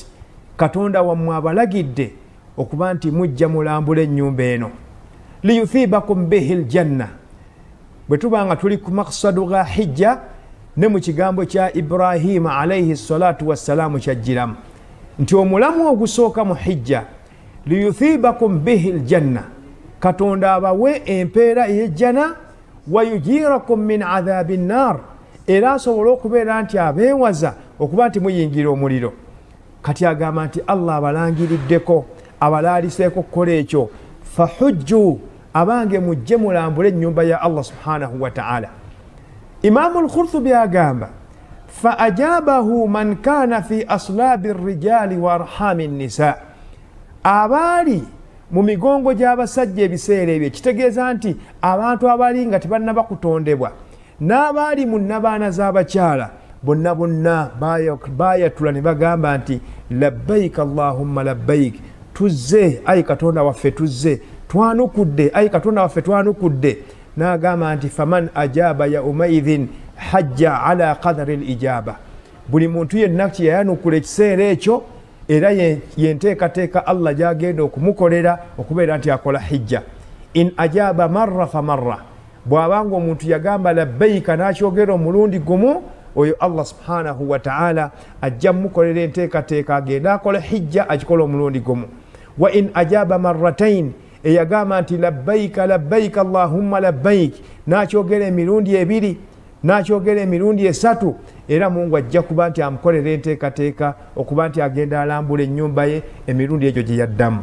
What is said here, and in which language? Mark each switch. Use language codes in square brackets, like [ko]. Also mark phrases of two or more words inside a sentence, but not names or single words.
[lg] katonda wammwe abalagidde okuba nti mujja mulambula ennyumba eno [ar] ليثيبكم به الجنة [lg] bwe tuba nga tuli ku maqsadu ga hijja ne mu kigambo kya Ibrahima [ar] عليه الصلاة والسلام [lg] kyajjiramu nti omulamu ogusooka mu hijja [ar] ليثيبكم به الجنة [lg] katonda abawe empeera ey'ejjana [ar] ويجيركم من عذاب النار [lg] era asobola okubeera nti abeewaza okuba nti muyingira omuliro. Kati agamba nti Allah abalangiriddeko abalaaliseeko kukola ekyo fahujju abange mujje mulambule ennyumba ya Allah [ar] سبحانه وتعالى. [lg] Imam al-Qurtubi agamba [ar] فأجابه من كان في أصلاب الرجال وأرحام النساء [lg] abali mu migongo gy'abasajja ebiseera ebyo kitegeeza nti abantu abali nga tebannaba kutondebwa n'abaali mu nnabaana z'abakyala bonna bonna baayatula ne bagamba nti [ar] لبيك اللهم لبيك [lg] tuzze ayi katonda waffe tuzze twanukudde ayi katonda waffe twanukudde n'agamba nti [ar] فمن أجاب يومئذ حج على قدر الإجابة [lg] buli muntu yenna yayanukula ekiseera ekyo era yenteekateeka Allah gyagenda okumukolera okubeera nti akola hijja. [ar] إن أجاب مرة فمرة [lg] bw'abanga omuntu yagamba labbayika n'akyogera omulundi gumu oyo Allah [ar] سبحانه وتعالى [lg] ajja mukolera enteekateeka agenda akola hijja akikola omulundi gumu. [ar] وإن أجاب مرتين [lg] eyagamba nti [ar] لبيك لبيك اللهم لبيك [lg] n'akyogera emirundi ebiri n'akyogera emirundi esatu era Mungu ajja kuba nti amukolera enteekateeka okuba nti agenda alambula ennyumba ye emirundi egyo gye yaddamu.